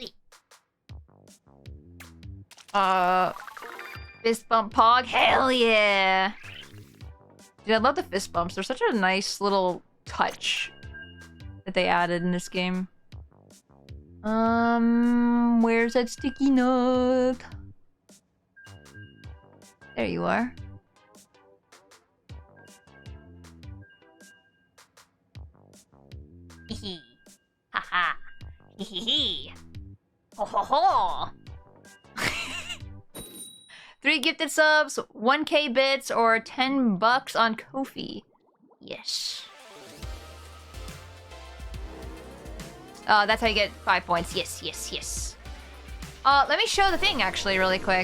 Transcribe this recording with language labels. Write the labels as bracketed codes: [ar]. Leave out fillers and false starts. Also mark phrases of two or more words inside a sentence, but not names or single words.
[en] Fist bump pog, hell yeah! Dude, I love the fist bumps. They're such a nice little touch that they added in this game. Where's that sticky note? There you are. Hee haha. Hee. Ho ho ho. 3 gifted subs, 1k bits, or $10 on Ko-fi. Yes. That's how you get 5 points. Yes. Let me show the thing actually really quick.